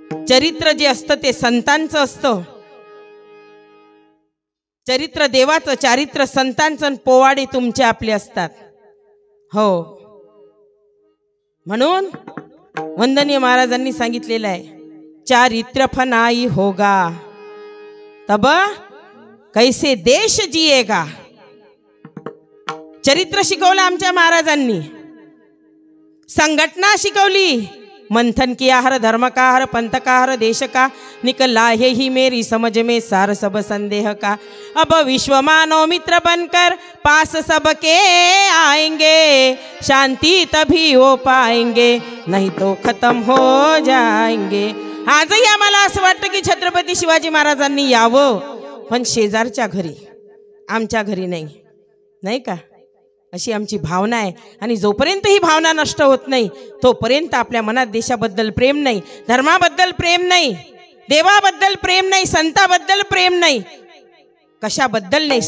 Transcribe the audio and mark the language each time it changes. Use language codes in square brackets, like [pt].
[mr] चरित्र जे असतं ते संतांचं असतं, चरित्र देवाचं, चारित्र संतांचं, पोवाडे तुमचे आपले असतात. हो, म्हणून वंदनीय महाराजांनी सांगितलेलं आहे, [hi] चारित्र फनाई होगा तब कैसे देश जिएगा. [mr] चरित्र शिकवलं आमच्या महाराजांनी, संघटना शिकवली, [hi] मंथन किया हर धर्म का हर पंथ का हर देश का, निकला है ही मेरी समझ में सार सब संदेह का. अब विश्व मानव मित्र बनकर पास सबके आएंगे, शांति तभी हो पाएंगे नहीं तो खत्म हो जाएंगे. [mr] आजही आम्हाला असं वाटतं की छत्रपती शिवाजी महाराजांनी यावं, पण शेजारच्या घरी, आमच्या घरी नाही, नाही का, अशी आमची भावना आहे. आणि जोपर्यंत ही भावना नष्ट होत नाही तोपर्यंत आपल्या मनात देशाबद्दल प्रेम नाही, धर्माबद्दल प्रेम नाही, देवाबद्दल प्रेम नाही, संताबद्दल प्रेम नाही, कशाबद्दल नाही.